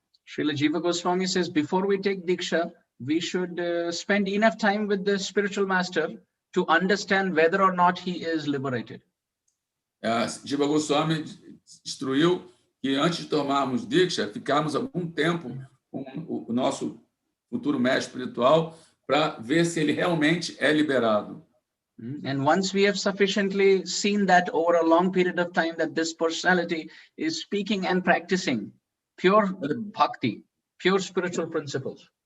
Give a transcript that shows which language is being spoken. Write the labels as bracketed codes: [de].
[en] Srila Jiva Goswami says, before we take Diksha, we should spend enough time with the spiritual master to understand whether or not he is liberated. [pt] Jiva Goswami instruiu que antes de tomarmos Diksha, ficarmos algum tempo com o nosso futuro mestre espiritual para ver se ele realmente é liberado. [en] And once we have sufficiently seen that over a long period of time that this personality is speaking and practicing pure bhakti, pure spiritual principles.